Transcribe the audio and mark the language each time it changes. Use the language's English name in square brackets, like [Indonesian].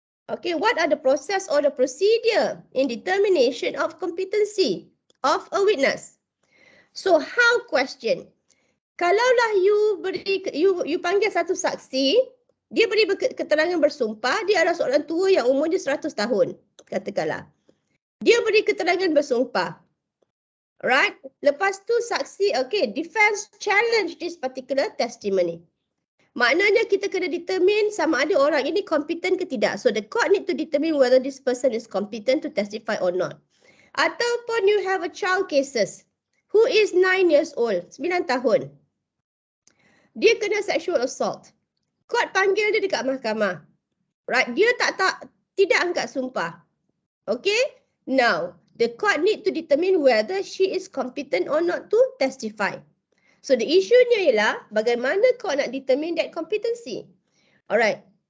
[English] Okay, what are the process or the procedure in determination of competency of a witness? So how question? [Malay] Kalaulah you panggil satu saksi, dia beri keterangan bersumpah, dia adalah seorang tua yang umurnya 100 tahun, katakanlah. Dia beri keterangan bersumpah. Right? Lepas tu saksi, okay, [English] defense challenge this particular testimony. [Malay] Maknanya kita kena determine sama ada orang ini competent ke tidak. [English] So the court need to determine whether this person is competent to testify or not. Ataupun you have a child cases who is 9 years old, [Malay] 9 tahun. Dia kena sexual assault. Court panggil dia dekat mahkamah. Right? Dia tidak angkat sumpah. [English] Okay? Now, the court need to determine whether she is competent or not to testify. So the issue-nya [Malay] ialah bagaimana kau nak [English] determine that competency. Alright.